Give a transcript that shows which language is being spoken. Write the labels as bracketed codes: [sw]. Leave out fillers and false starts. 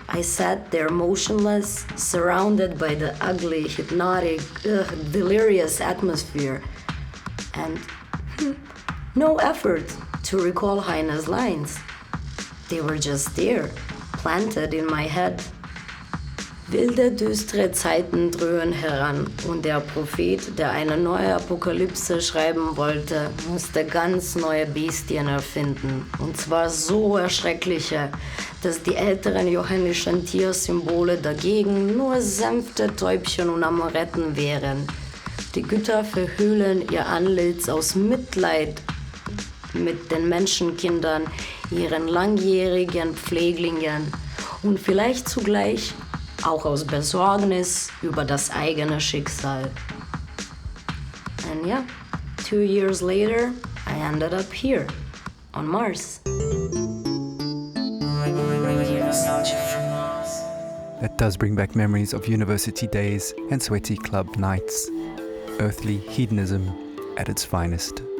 [en] I sat there motionless, surrounded by the ugly, hypnotic, delirious atmosphere. And no effort to recall Heine's lines. They were just there, planted in my head. [de] Wilde, düstere Zeiten dröhnen heran und der Prophet, der eine neue Apokalypse schreiben wollte, musste ganz neue Bestien erfinden. Und zwar so erschreckliche, dass die älteren johannischen Tiersymbole dagegen nur sanfte Täubchen und Amoretten wären. Die Götter verhüllen ihr Antlitz aus Mitleid mit den Menschenkindern, ihren langjährigen Pfleglingen und vielleicht zugleich auch aus Besorgnis über das eigene Schicksal. [en] And yeah, 2 years later, I ended up here, on Mars. That does bring back memories of university days and sweaty club nights. Earthly hedonism at its finest.